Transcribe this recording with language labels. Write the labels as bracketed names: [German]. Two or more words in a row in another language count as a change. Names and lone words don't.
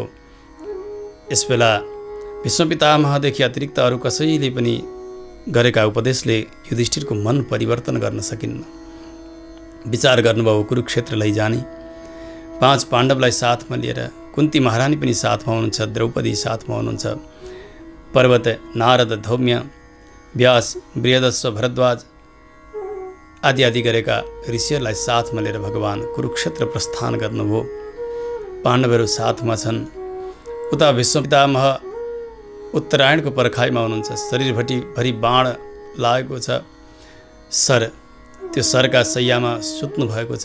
[Nepali] यसबेला भीष्म पितामहदेखि अतिरिक्त अरू कसैले पनि गरेका उपदेशले युधिष्ठिरको मन परिवर्तन गर्न सकिन्न। विचार गर्नुभयो कुरुक्षेत्र लैजाने। 5 पाण्डवलाई साथमा लिएर कुन्ती महारानी पनि साथमा हुनुहुन्छ, द्रौपदी साथमा हुनुहुन्छ, पर्वत नारद धौम्य व्यास बृहदस्व भरद्वाज आदि आदि गरेका ऋषिहरूलाई साथमा लिएर भगवान कुरुक्षेत्र प्रस्थान गर्नुभयो। पाण्डवहरू साथमा छन्। उता भीष्म पितामह उत्तरायणको पर्खाइमा हुनुहुन्छ। शरीरभरि बाण लागेको छ। सर त्यो सरका शैयामा सुत्नु भएको छ।